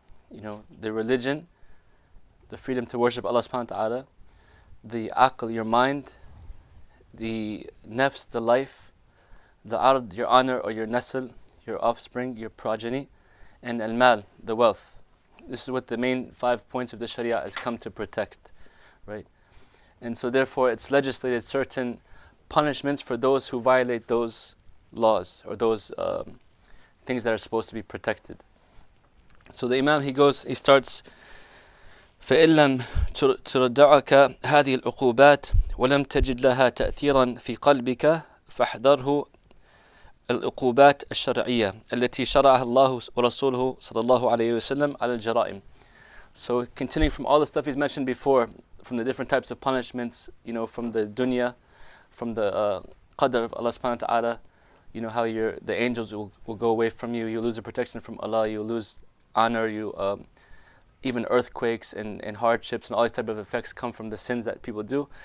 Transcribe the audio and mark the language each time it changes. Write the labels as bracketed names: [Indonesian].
[English] The religion, the freedom to worship Allah subhanahu wa ta'ala, the aql, your mind, the nafs, the life, the ard, your honor or your nasl, your offspring, your progeny, and al-mal, the wealth. This is what the main 5 points of the Sharia has come to protect, right? And so therefore it's legislated certain punishments for those who violate those laws or those things that are supposed to be protected. So the Imam, he starts, [Arabic] فَإِن لَمْ تُرَدَّعَكَ هَذِهِ الْعُقُوبَاتِ وَلَمْ تَجِدْ لَهَا تَأْثِيرًا فِي قَلْبِكَ فَاحْذَرْهُ العقوبات الشرعية التي شرعها الله ورسوله صلى الله عليه وسلم على الجرائم. [English] So continuing from all the stuff he's mentioned before, from the different types of punishments, from the dunya, from the qadr of Allah subhanahu wa ta'ala, how the angels will go away from you, you lose the protection from Allah, you lose honor, even earthquakes and hardships and all these type of effects come from the sins that people do.